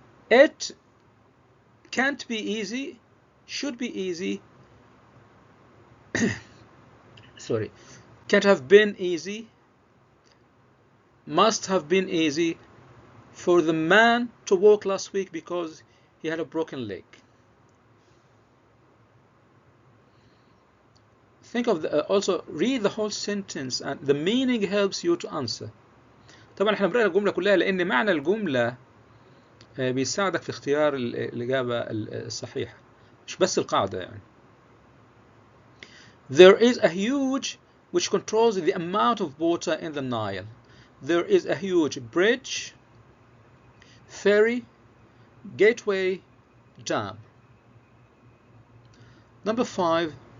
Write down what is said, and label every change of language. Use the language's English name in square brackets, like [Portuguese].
[English] It can't be easy, should be easy, sorry, can't have been easy, must have been easy for the man to walk last week because he had a broken leg. Think of also read the whole sentence and the meaning helps you to answer. [Arabic] طبعا احنا بنقرا الجملة كلها لأن معنى الجملة بيساعدك في اختيار الإجابة الصحيحة مش بس القاعدة يعني. [English] There is a huge which controls the amount of water in the Nile. There is a huge bridge, ferry, gateway, dam. Number 5.